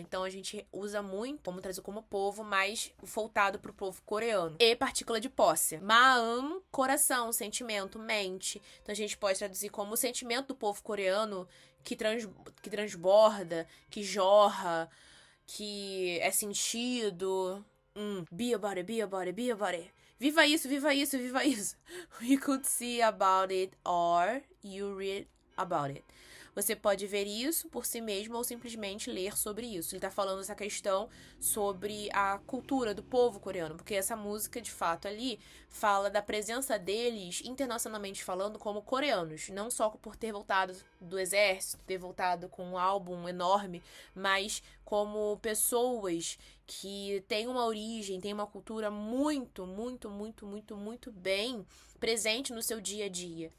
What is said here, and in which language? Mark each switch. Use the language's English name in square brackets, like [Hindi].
[Portuguese] Então a gente usa muito como traduzir como povo, mas voltado para o povo coreano. E partícula de posse. Maam, coração, sentimento, mente. Então a gente pode traduzir como o sentimento do povo coreano que transborda, que jorra, que é sentido. [English] Be about it, be about it, be about it. [Portuguese] Viva isso, viva isso, viva isso. [English] You could see about it or you read about it. [Portuguese] Você pode ver isso por si mesmo ou simplesmente ler sobre isso. Ele tá falando essa questão sobre a cultura do povo coreano, porque essa música, de fato, ali fala da presença deles, internacionalmente falando, como coreanos. Não só por ter voltado do exército, ter voltado com um álbum enorme, mas como pessoas que têm uma origem, têm uma cultura muito, muito, muito, muito, muito bem presente no seu dia a dia.